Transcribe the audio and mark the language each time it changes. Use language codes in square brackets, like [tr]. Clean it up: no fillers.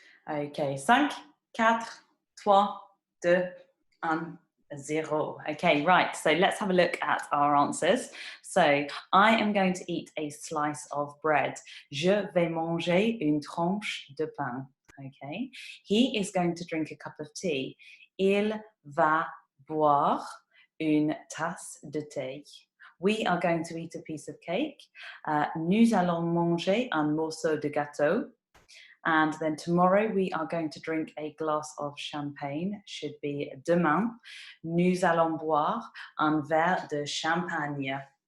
[en] Okay, 5, 4, 3, 2, 1, 0. Okay, right, so let's have a look at our answers. So, I am going to eat a slice of bread. [fr] Je vais manger une tranche de pain. [en] Okay, he is going to drink a cup of tea. [fr] Il va boire une tasse de thé. [en] We are going to eat a piece of cake. [fr] Nous allons manger un morceau de gâteau. [en] And then tomorrow we are going to drink a glass of champagne, should be demain. [fr] Nous allons boire un verre de champagne.